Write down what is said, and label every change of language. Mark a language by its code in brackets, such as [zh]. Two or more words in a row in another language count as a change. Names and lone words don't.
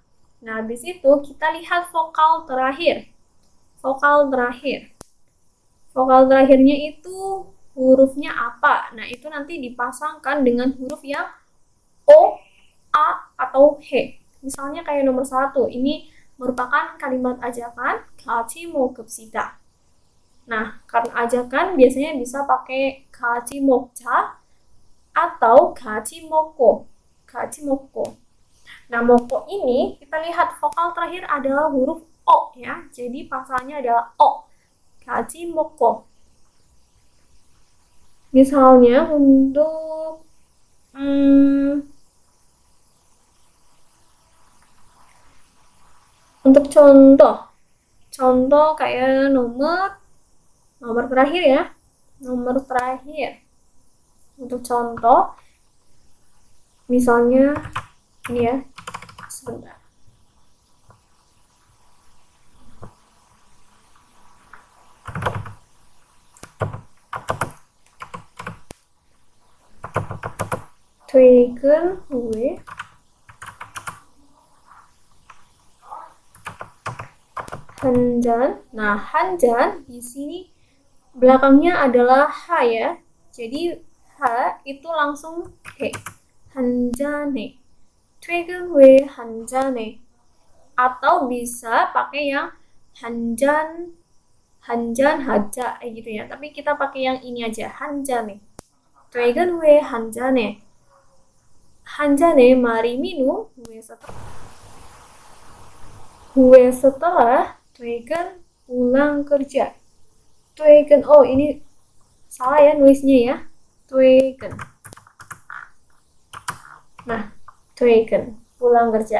[id] Nah, habis itu kita lihat vokal terakhir. Vokal terakhir. Vokal terakhirnya itu hurufnya apa? Nah, itu nanti dipasangkan dengan huruf yang O, A, atau H. Misalnya kayak nomor 1, ini merupakan kalimat ajakan, [ko] 같이 먹읍시다. [id] Nah, karena ajakan biasanya bisa pakai [ko] 같이 먹자 [id] atau [ko] 같이 먹고. 같이 먹고. [id] Nah, 먹고 ini kita lihat vokal terakhir adalah huruf O ya. Jadi pasalnya adalah O. [ko] 같이 먹고. [id] Misalnya untuk contoh kayak nomor terakhir ya. Nomor terakhir. Untuk contoh, misalnya ini ya. Sebentar. [ko] 퇴근 후에 한 잔. [id] Nah, [ko] 한 잔 [id] di sini belakangnya adalah H ya. Jadi H itu langsung He. [ko] 한 잔에. 퇴근 후에 한 잔에. [id] Atau bisa pakai yang [ko] 한잔 하자 [id] gitu ya. Tapi kita pakai yang ini aja, [ko] 한잔에. 퇴근 후에 한 잔에. 한 잔에 [id] mari minum huwe setelah 퇴근 pulang kerja. 퇴근, oh ini salah ya nulisnya ya. 퇴근. Nah, 퇴근 pulang kerja.